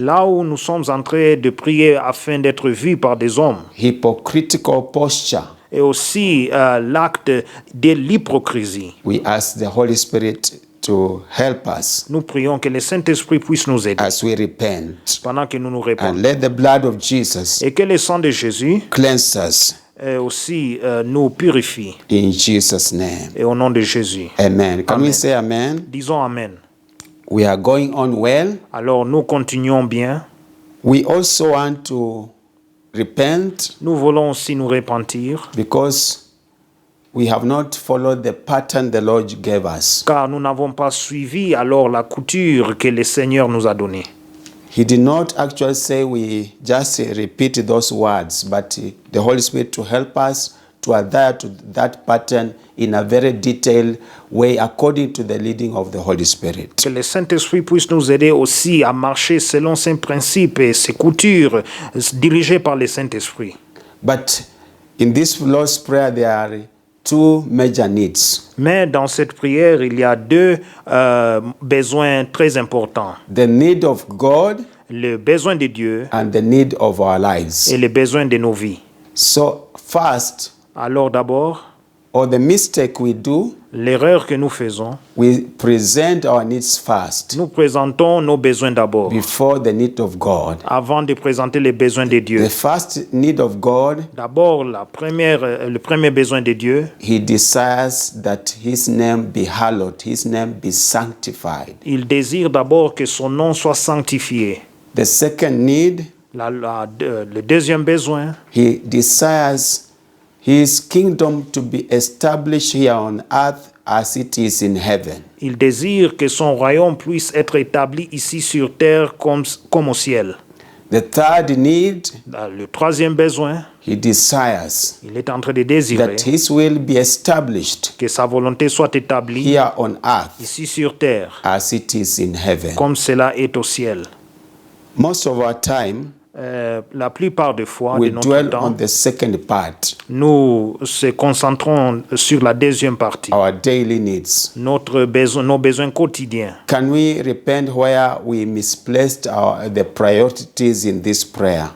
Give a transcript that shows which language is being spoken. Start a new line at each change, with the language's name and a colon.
French: Là où nous sommes en train de prier afin d'être vus par des hommes,
English: hypocritical posture,
French: et aussi l'acte de l'hypocrisie,
English: we ask the Holy Spirit to help us
French: nous prions que le Saint-Esprit puisse nous aider
English: as we repent.
French: pendant que nous nous
English: And
French: répandons.
English: let the blood of Jesus
French: Et que le sang de Jésus
English: cleanse us
French: aussi nous purifie.
English: in Jesus' name.
French: Et au nom de Jésus.
English: Amen. Can we
French: Amen.
English: say amen?
French: Disons Amen.
English: We are going on well.
French: Alors nous continuons bien.
English: We also want to repent
French: Nous voulons aussi nous repentir,
English: because we have not followed the pattern the Lord gave us.
French: car nous n'avons pas suivi alors la couture que le Seigneur nous a donnée.
English: He did not actually say we just repeat those words, but the Holy Spirit to help us to adhere to that pattern in a very detailed way according to the leading of the Holy Spirit.
French: Que le Saint-Esprit puisse nous aider aussi à marcher selon ses principes et ses coutures dirigées par le Saint-Esprit.
English: But in this Lord's Prayer, there are two major needs.
French: Mais dans cette prière, il y a deux besoins très importants.
English: The need of God
French: Le besoin de Dieu
English: and the need of our lives.
French: et le besoin de nos vies.
English: So first,
French: Alors d'abord,
English: or the mistake we do,
French: l'erreur que nous faisons,
English: we present our needs first
French: nous présentons nos besoins d'abord,
English: before the need of God.
French: avant de présenter les besoins de Dieu.
English: The first need of God,
French: D'abord, le premier besoin de Dieu,
English: He desires that His name be hallowed, His name be sanctified.
French: il désire d'abord que son nom soit sanctifié.
English: The second need,
French: Le deuxième besoin,
English: He desires His kingdom to be established here on earth as it is in heaven.
French: il désire que son royaume puisse être établi ici sur terre comme au ciel.
English: The third need,
French: Le troisième besoin,
English: He desires
French: il est en train de désirer
English: that His will be established
French: que sa volonté soit établie
English: here on earth
French: ici sur terre,
English: as it is in heaven.
French: comme cela est au ciel.
English: Most of our time,
French: La plupart des fois
English: we
French: de notre
English: dwell
French: temps,
English: on the second part,
French: nous se concentrons sur la deuxième partie,
English: our daily needs.
French: nos besoins quotidiens.
English: Can we repent where we misplaced the priorities in this prayer?